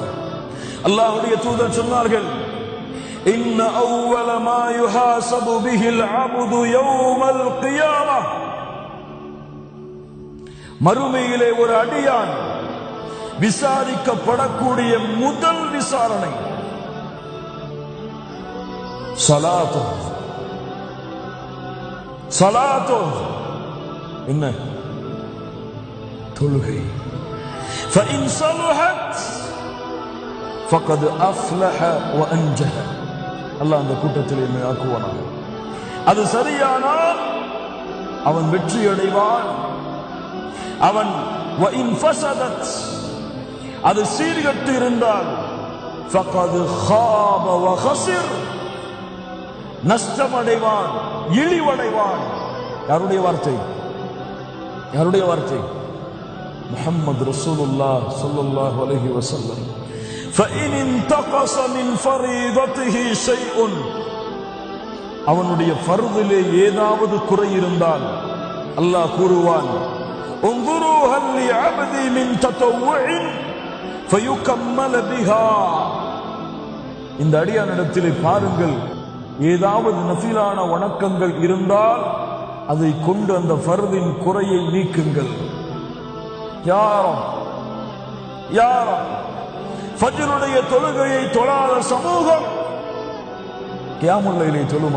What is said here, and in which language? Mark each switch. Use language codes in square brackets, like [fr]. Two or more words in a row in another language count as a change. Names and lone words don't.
[ta] அல்லாஹ்வுடைய தூதர் சொன்னார்கள், [ar] إن أول ما يحاسب به العبد يوم القيامة, [ta] மறுமையிலே ஒரு அடியான் விசாரிக்கப்படக்கூடிய முதல் விசாரணை சலாத்து, சலாத்தோ என்ன? தொழுகை. [ar] فإن صلحت فقد أفلح وأنجح. [ta] அல்லாஹ் அந்த கூட்டத்தில் என்னை ஆக்குவானாக. அது சரியானால் அவன் வெற்றி அடைவான். அவன் [ar] وإن فسدت [ta] அது சீர்கெட்டு இருந்தால் [ar] فقد خاب وخسر [ta] நஷ்டமடைவான், இழிவடைவான். யாருடைய வார்த்தை? யாருடைய வார்த்தை? [ar] محمد رسول الله صلى الله عليه وسلم. فإن انتقص من فريضته شيء [ta] அவனுடைய ஃபர்திலே ஏதாவது குறை இருந்தால் அல்லாஹ் கூறுவான், [ar] انظروا هل لعبدي من تطوع فيكمل بها. [ta] இந்த அடியானிடத்திலே பாருங்கள், ஏதாவது நஃபிலான வணக்கங்கள் இருந்தால் அதை கொண்டு அந்த ஃபர்தின் குறையை நீக்குங்கள். யாரும் ஃபஜ்ருடைய தொழுகையை தொழாத சமூகம் [ar] قيام الليل [ta] தொழுமா?